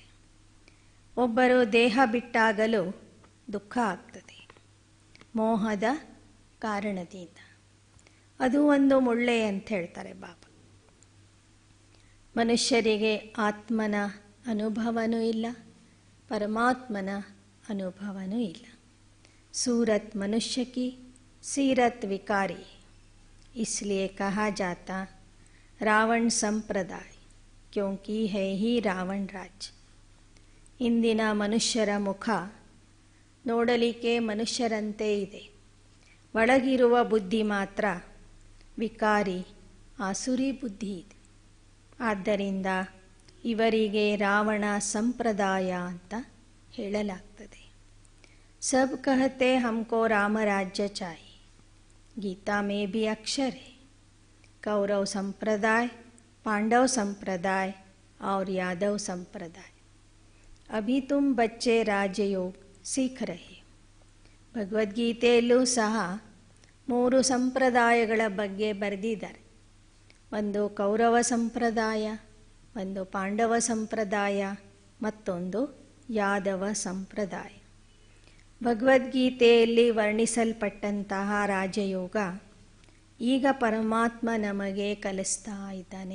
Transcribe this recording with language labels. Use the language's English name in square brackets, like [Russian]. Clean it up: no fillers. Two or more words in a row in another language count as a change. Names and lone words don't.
[Kannada] ಒಬ್ಬರು ದೇಹ ಬಿಟ್ಟಾಗಲೂ ದುಃಖ ಆಗ್ತದೆ ಮೋಹದ ಕಾರಣದಿಂದ. ಅದು ಒಂದು ಮುಳ್ಳೆ ಅಂತ ಹೇಳ್ತಾರೆ ಬಾಬಾ. ಮನುಷ್ಯರಿಗೆ ಆತ್ಮನ ಅನುಭವನೂ ಇಲ್ಲ, ಪರಮಾತ್ಮನ ಅನುಭವನೂ ಇಲ್ಲ. [Hindi] सूरत मनुष्य की सीरत विकारी, इसलिए कहा जाता रावण संप्रदाय, क्योंकि है ही रावण राज्य. [Kannada] ಇಂದಿನ ಮನುಷ್ಯರ ಮುಖ ನೋಡಲಿಕ್ಕೆ ಮನುಷ್ಯರಂತೆ ಇದೆ, ಒಳಗಿರುವ ಬುದ್ಧಿ ಮಾತ್ರ ವಿಕಾರಿ ಆಸುರಿ ಬುದ್ಧಿ ಇದೆ. ಆದ್ದರಿಂದ ಇವರಿಗೆ ರಾವಣ ಸಂಪ್ರದಾಯ ಅಂತ ಹೇಳಲಾಗ್ತದೆ. [Hindi] सब कहते हमको राम राज्य चाहिए, गीता में भी अक्षर है. कौरव संप्रदाय, पांडव संप्रदाय और यादव संप्रदाय. अभी तुम बच्चे राजयोग सीख रहे हो. [Kannada] ಭಗವದ್ಗೀತೆಯಲ್ಲೂ ಸಹ 3 ಸಂಪ್ರದಾಯಗಳ ಬಗ್ಗೆ ಬರೆದಿದ್ದಾರೆ. ಒಂದು ಕೌರವ ಸಂಪ್ರದಾಯ, ಒಂದು ಪಾಂಡವ ಸಂಪ್ರದಾಯ, ಮತ್ತೊಂದು ಯಾದವ ಸಂಪ್ರದಾಯ. ಭಗವದ್ಗೀತೆಯಲ್ಲಿ ವರ್ಣಿಸಲ್ಪಟ್ಟಂತಹ ರಾಜಯೋಗ ಈಗ ಪರಮಾತ್ಮ ನಮಗೆ ಕಲಿಸ್ತಾ ಇದ್ದಾನೆ.